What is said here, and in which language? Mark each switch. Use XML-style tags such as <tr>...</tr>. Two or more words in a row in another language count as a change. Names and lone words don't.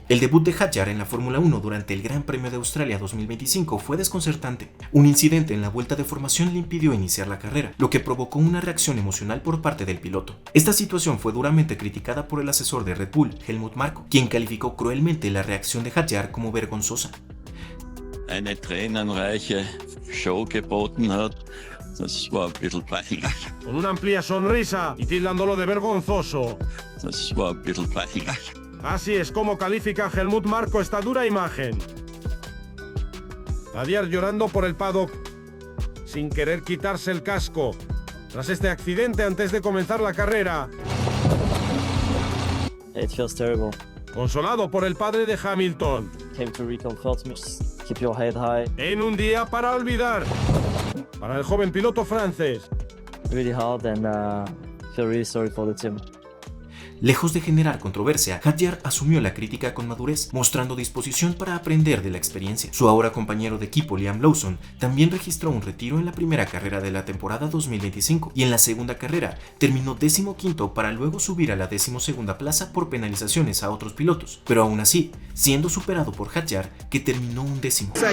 <es>El debut de Hadjar en la Fórmula 1 durante el Gran Premio de Australia 2025 fue desconcertante. Un incidente en la vuelta de formación le impidió iniciar la carrera, lo que provocó una reacción emocional por parte del piloto. Esta situación fue duramente criticada por el asesor de Red Bull, Helmut Marko, quien calificó cruelmente la reacción de Hadjar como vergonzosa.</es> <de>Eine tränenreiche Show geboten hat, das war ein bisschen peinlich.</de> <es>Con una amplia sonrisa y tildándolo de vergonzoso.</es> <de>Das war ein bisschen peinlich.</de> <es>Así es como califica Helmut Marko esta dura imagen. Hadjar llorando por el paddock, sin querer quitarse el casco, tras este accidente antes de comenzar la carrera.</es> <en>It feels terrible.</en> <es>Consolado por el padre de Hamilton.</es> <en>Came to reconfort me. Keep your head high.</en> <es>En un día para olvidar. Para el joven piloto francés.</es> <en>Really hard and feel really sorry for the team.</en> <es>Lejos de generar controversia, Hadjar asumió la crítica con madurez, mostrando disposición para aprender de la experiencia. Su ahora compañero de equipo Liam Lawson también registró un retiro en la primera carrera de la temporada 2025 y en la segunda carrera terminó 15º para luego subir a la 12ª plaza por penalizaciones a otros pilotos, pero aún así, siendo superado por Hadjar, que terminó 11º.</es>